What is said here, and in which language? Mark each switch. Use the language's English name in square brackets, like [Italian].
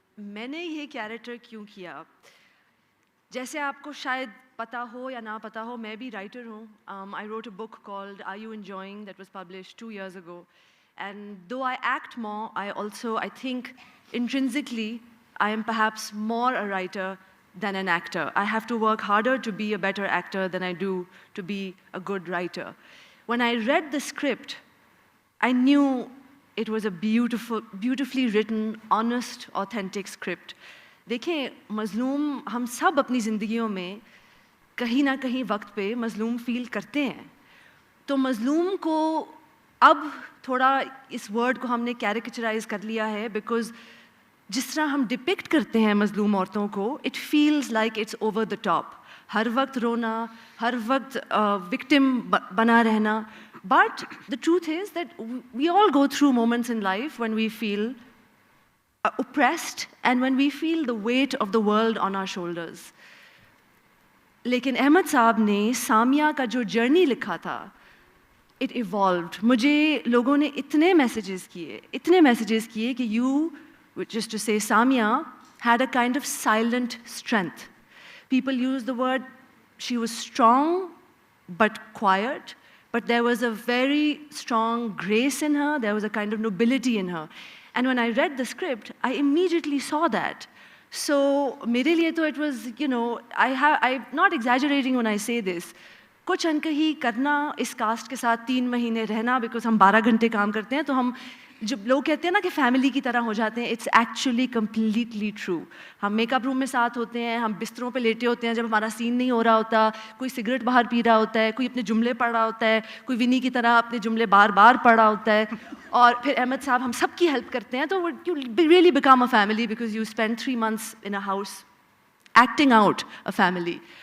[Urdu] میں نے یہ کیریکٹر کیوں کیا, جیسے آپ کو شاید پتہ ہو یا نہ پتہ ہو, میں بھی رائٹر ہوں. [English] I wrote a book called Are You Enjoying that was published 2 years ago. And though I act more, I think intrinsically I am perhaps more a writer than an actor. I have to work harder to be a better actor than I do to be a good writer. When I read the script, I knew it was a beautifully written, honest, authentic script. [Urdu] دیکھیں, مظلوم ہم سب اپنی زندگیوں میں کہیں نہ کہیں وقت پہ مظلوم فیل کرتے ہیں. تو مظلوم کو اب تھوڑا اس ورڈ کو ہم نے کیریکچرائز کر لیا ہے, بیکاز جس طرح ہم ڈپکٹ کرتے ہیں مظلوم عورتوں کو, [English] It feels like it's over the top. [Urdu] ہر وقت رونا, ہر وقت وکٹم بنا رہنا. [English] But the truth is that we all go through moments in life when we feel oppressed and when we feel the weight of the world on our shoulders. [Urdu] لیکن احمد صاحب نے سامیہ کا جو جرنی لکھا تھا, [English] It evolved. [Urdu] مجھے لوگوں نے اتنے میسیجز کیے کہ [English] You just to say Samiya had a kind of silent strength. People use the word, she was strong but quiet, but there was a very strong grace in her, there was a kind of nobility in her. And when I read the script, I immediately saw that. So [Urdu] میرے لیے تو [English] it was, you know, I'm not exaggerating when I say this. [Urdu] کچھ انکہی کرنا, اس cost کے ساتھ 3 مہینے رہنا, because ہم 12 گھنٹے کام کرتے ہیں, تو ہم جب لوگ کہتے ہیں نا کہ فیملی کی طرح ہو جاتے ہیں, [English] It's actually completely true. [Urdu] ہم میک اپ روم میں ساتھ ہوتے ہیں, ہم بستروں پہ لیٹے ہوتے ہیں جب ہمارا سین نہیں ہو رہا ہوتا, کوئی سگریٹ باہر پی رہا ہوتا ہے, کوئی اپنے جملے پڑھ رہا ہوتا ہے, کوئی ونی کی طرح اپنے جملے بار بار پڑھ رہا ہوتا ہے, اور پھر احمد صاحب ہم سب کی ہیلپ کرتے ہیں. تو [English] You really become a family because you spend 3 months in a house acting out a family.